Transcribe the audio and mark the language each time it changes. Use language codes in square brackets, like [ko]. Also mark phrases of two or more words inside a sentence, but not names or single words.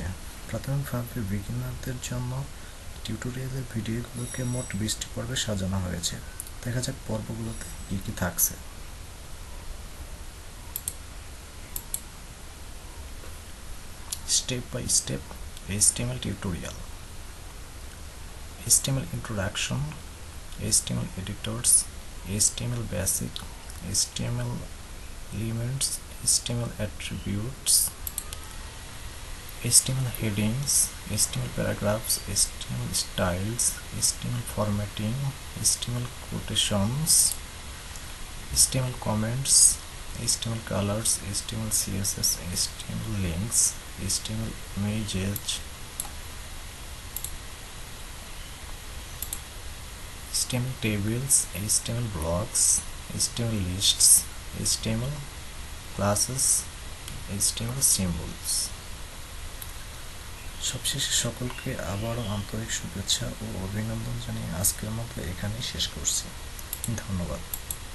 [bn] প্রাথমিকভাবে বিগিনারদের জন্য টিউটোরিয়ালের ভিডিওগুলোকে মোট 20টি পর্বে সাজানো হয়েছে। দেখা যাক পর্বগুলোতে কি কি থাকছে। [en] step by step HTML tutorial, HTML introduction, HTML editors, HTML basic, HTML elements, HTML attributes, HTML headings, HTML paragraphs, HTML styles, HTML formatting, HTML quotations, HTML comments, HTML colors, HTML CSS, HTML links, HTML images, HTML tables, HTML blocks, HTML lists, HTML classes, HTML symbols। [bn] সবশেষে সকলকে আবারও আন্তরিক শুভেচ্ছা ও অভিনন্দন জানিয়ে আজকের মতো এখানেই শেষ করছি। ধন্যবাদ।